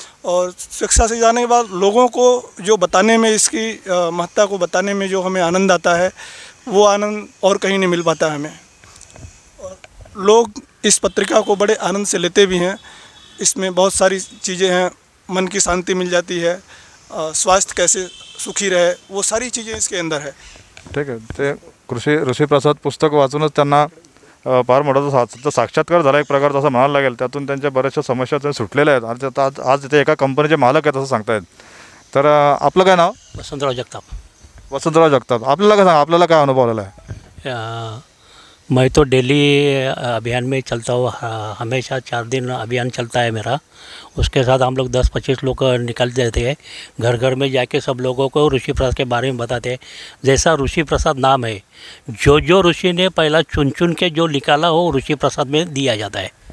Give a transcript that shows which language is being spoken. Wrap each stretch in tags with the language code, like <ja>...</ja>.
<hi>और स्वेच्छा से जाने के बाद लोगों को जो बताने में, इसकी महत्ता को बताने में जो हमें आनंद आता है वो आनंद और कहीं नहीं मिल पाता हमें. और लोग इस पत्रिका को बड़े आनंद से लेते भी हैं. इसमें बहुत सारी चीज़ें हैं, मन की शांति मिल जाती है, स्वास्थ्य कैसे सुखी रहे, वो सारी चीज़ें इसके अंदर है.</hi> <mr>ठीक आहे. ते ऋषी प्रसाद पुस्तक वाचूनच त्यांना फार मोठा साक्षात्कार झाला एक प्रकारचा असं म्हणायला लागेल. त्यातून त्यांच्या बऱ्याचशा समस्या त्या सुटलेल्या आहेत आणि आज तिथे एका कंपनीचे मालक आहेत असं सांगतायत. तर आपलं काय नाव? वसंतराव जगताप. वसंतराव जगताप. आपल्याला काय सांगा, आपल्याला काय अनुभव आलेला आहे?</mr> <hi>मैं तो डेली अभियान में चलता हूँ. हमेशा 4 दिन अभियान चलता है मेरा. उसके साथ हम लोग 10-25 लोग निकल जाते हैं, घर घर में जाके सब लोगों को ऋषि प्रसाद के बारे में बताते हैं. जैसा ऋषि प्रसाद नाम है, जो ऋषि ने पहला चुन के जो निकाला वो ऋषि प्रसाद में दिया जाता है.</hi>